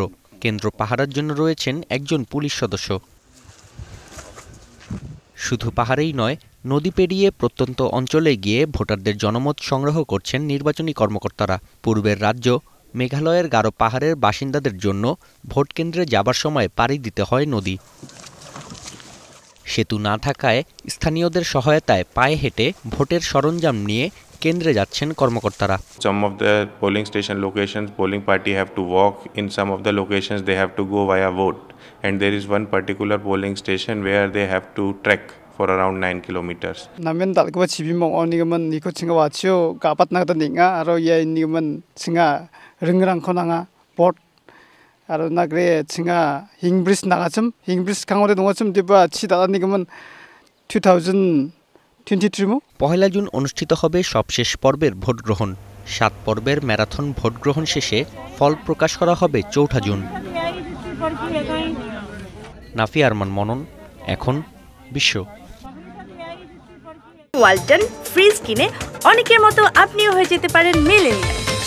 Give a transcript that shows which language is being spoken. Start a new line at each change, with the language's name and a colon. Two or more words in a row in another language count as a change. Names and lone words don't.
Bangla: কেন্দ্র পাহারার জন্য রয়েছেন একজন পুলিশ সদস্য। শুধু পাহাড়েই নয়, নদী পেরিয়ে প্রত্যন্ত অঞ্চলে গিয়ে ভোটারদের জনমত সংগ্রহ করছেন নির্বাচনী কর্মকর্তারা। পূর্বের রাজ্য মেঘালয়ের গারো পাহাড়ের বাসিন্দাদের জন্য ভোট কেন্দ্রে যাবার সময় পাড়ি দিতে হয় নদী। সেতু না থাকায় স্থানীয়দের সহায়তায় পায়ে হেঁটে ভোটের সরঞ্জাম নিয়ে কেন্দ্রে যাচ্ছেন কর্মকর্তারা।
English: Some of the polling station locations, polling party have to walk. In some of the locations, they have to go via vote. And there is one particular polling station where they have to trek for around 9 kilometers.
Garo: Namen dalgwa chibimong onigaman niko chinga wachio kapat nagda ninga aro ye nigaman chinga ringrang khonanga port aro nagre chinga hingbris nagachum hingbris kangode dongachum diba chida nigaman 2023
Bangla: পহেলা জুন অনুষ্ঠিত হবে সবশেষ পর্বের ভোটগ্রহণ। ৭ পর্বের ম্যারাথন ভোটগ্রহণ শেষে ফল প্রকাশ করা হবে ৪ঠা জুন। নাফি আরমান মনন, এখন বিশ্ব। ওয়ালটন ফ্রিজ কিনে অনেকের মতো আপনিও হয়ে যেতে পারেন মিলেনিয়াল।